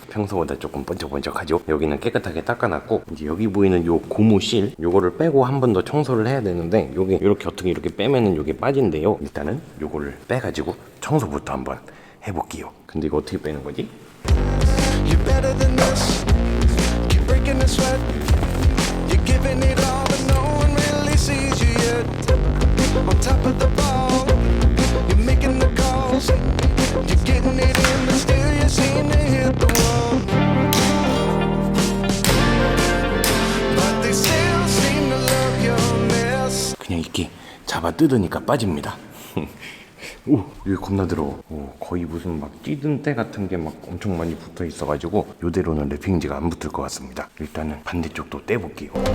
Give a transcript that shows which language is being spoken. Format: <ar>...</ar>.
<ko>평소보다 조금 번쩍번쩍하죠. 여기는 깨끗하게 닦아놨고, 이제 여기 보이는 요 고무실 요거를 빼고 한 번 더 청소를 해야 되는데, 요게 이렇게 어떻게 이렇게 빼면은 요게 빠진대요. 일단은 요거를 빼가지고 청소부터 한번 해볼게요. 근데 이거 어떻게 빼는 거지?</ko> <en>You're better than this. Keep breaking the sweat. You're giving it all, but no one really sees you yet. On top of the ball, you're making the calls. You're getting it in, but still you seem to hit the wall. But they still seem to love your mess.</en> <ko>그냥 이렇게 잡아 뜯으니까 빠집니다. 오, 여기 겁나 더러워. 오, 거의 무슨 막 찌든 때 같은 게 막 엄청 많이 붙어 있어가지고 요대로는 랩핑지가 안 붙을 것 같습니다. 일단은 반대쪽도 떼볼게요.</ko>